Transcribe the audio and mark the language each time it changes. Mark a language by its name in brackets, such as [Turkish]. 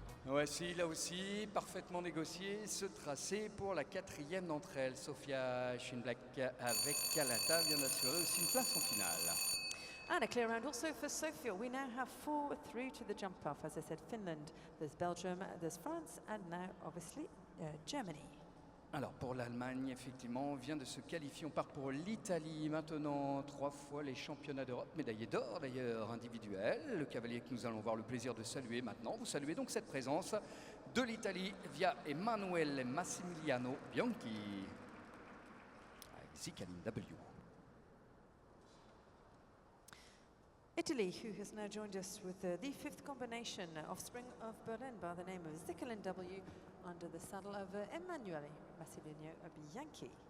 [French] Voici là aussi parfaitement négocié ce tracé pour la 4e d'entre elles. Sofia Schlinbeck avec Galata vient d'assurer aussi une place en finale. [English] And a clear round also for Sofia. We now have 4 through to the jump off. As I said, Finland, there's Belgium, there's France, and now obviously Germany. [French] Alors pour l'Allemagne, effectivement, vient de se qualifier. On part pour l'Italie maintenant, 3 fois les championnats d'Europe, médaillé d'or d'ailleurs individuel. Le cavalier que nous allons avoir le plaisir de saluer maintenant. Vous saluez donc cette présence de l'Italie via Emanuele Massimiliano Bianchi avec Zicalin W. [English] Italy, who has now joined us with the 5th combination, offspring of Berlin by the name of Zicalin W, under the saddle of Emanuele Massimiliano Bianchi.